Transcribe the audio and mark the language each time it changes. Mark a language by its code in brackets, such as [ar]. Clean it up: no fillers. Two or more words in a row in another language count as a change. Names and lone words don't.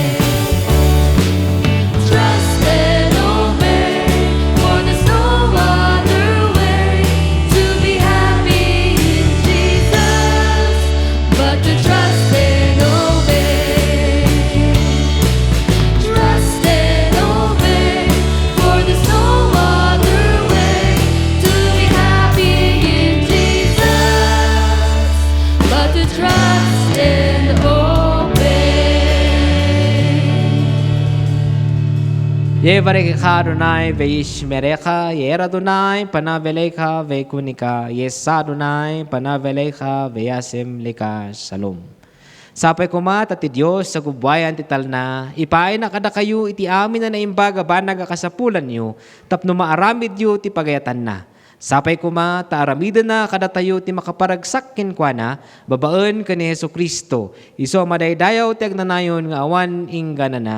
[en] Trust and obey, for there's no other way to be happy in Jesus, but to trust and obey. Trust and obey, for there's no other way to be happy in Jesus, but to trust and obey. [he] יברכך אדני וישמרך יאר אדני פניו אליך ויחנך ישא אדני פניו אליך וישם לך שלום. [ilo] Sapay kumat at ti Diyos sa gubwayan ti talna, ipaay na kada kayo iti amin na naimbaga banag kasapulan nyo, tapno maaramid yu ti pagayatan na. Sapay kuma, taaramidan na kada tayo ti makaparagsak kenkwana, babaan ka ni Hesu Kristo, iso madaydayaw ti agnanayon nga awan ingana na.